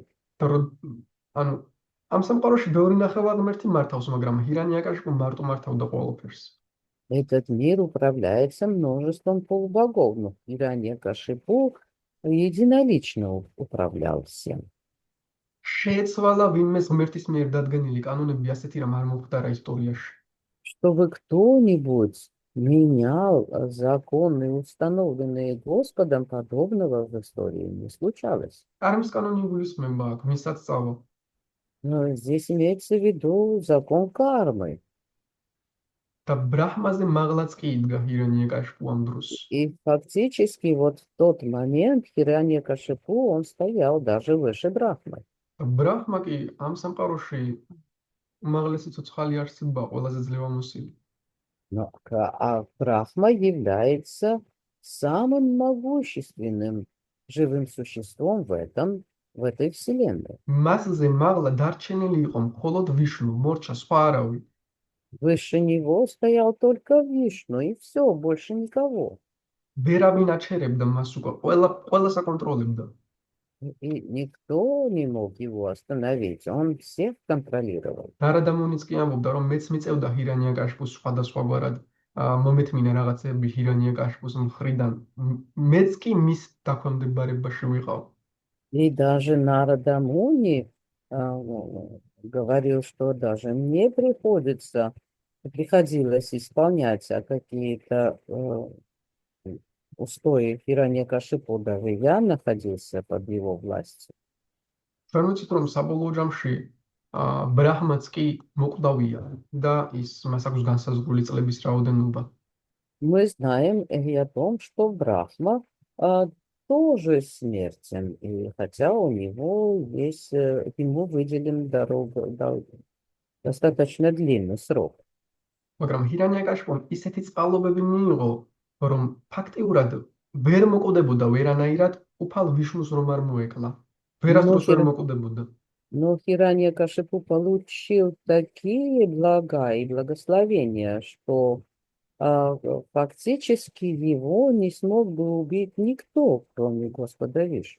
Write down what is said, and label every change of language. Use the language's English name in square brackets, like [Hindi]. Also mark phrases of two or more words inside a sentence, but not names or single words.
[Georgian] ანუ ამ სამყაროში ბევრი ნახევარმერთი მართავს, მაგრამ ჰირანიაკაშხუ მარტო მართავდა ყველაფერს. [Russian] Этот мир управляется множеством полубогов, но Хираньякашипу единолично управлял всем. [Georgian] შეეცვალა ვინმეს ღმერთის მიერ დადგენილი კანონები ასეთი რამ არ მომხდარა ისტორიაში. [Russian] Чтобы кто-нибудь менял законы, установленные Господом, подобного в истории не случалось. [Georgian] კარმის კანონი იგულისხმება აქ, ვინსაც სწავლა. [Russian] Но здесь имеется в виду закон кармы. [Georgian] და ბრაჰმაზე მაღლაც კი იდგა ჰირანიაკაშხუ ამ დროს. [Russian] И фактически вот в тот момент Хираньякашипу, он стоял даже выше Брахмы. [Georgian] და ბრაჰმა კი ამ სამყაროში უმაღლესი ცოცხალი არსება, ყველაზე ძლევამოსილი. [Russian] А Брахма является самым могущественным живым существом в этой вселенной. [Georgian] მასზე მაღლა დარჩენილი იყო მხოლოდ ვიშნუ, მორჩა, სხვა არავინ. [Russian] Выше него стоял только Вишну, и все, больше никого. [Georgian] ვერავინ აჩერებდა მას უკვე, ყველას აკონტროლებდა. [Russian] И никто не мог его остановить, он всех контролировал. [Georgian] ნარადამუნიც კი ამბობდა, რომ მეც მიწევდა ჰირანიაკაშხუს სხვადასხვაგვარად მომეთმინა რაღაცები ჰირანიაკაშხუს მხრიდან. მეც კი მის დაქვემდებარებაში ვიყავ. [Russian] И даже Нарада Муни говорил, что даже мне приходилось исполнять какие-то устои Хираньякашипу, даже я находился под его властью. [Georgian] ჩვენ ვიცით, რომ საბოლოო ჯამში ბრაჰმაც კი მოკვდავია და ის მას აქვს განსაზღვრული წლების რაოდენობა. [Russian] Мы знаем и о том, что Брахма тоже смертен, и хотя у него есть, ему выделен достаточно длинный срок. [Georgian] მაგრამ ჰირანიაკაშხუს ისეთი წყალობები მიიღო, რომ ფაქტიურად ვერ მოკვდებოდა ვერანაირად უფალ ვიშნუს რომ არ მოეკლა. ვერასდროს ვერ მოკვდებოდა. [Russian] Но Хираньякашипу получил такие блага и благословения, что фактически его не смог бы убить никто, кроме Господа Вишну.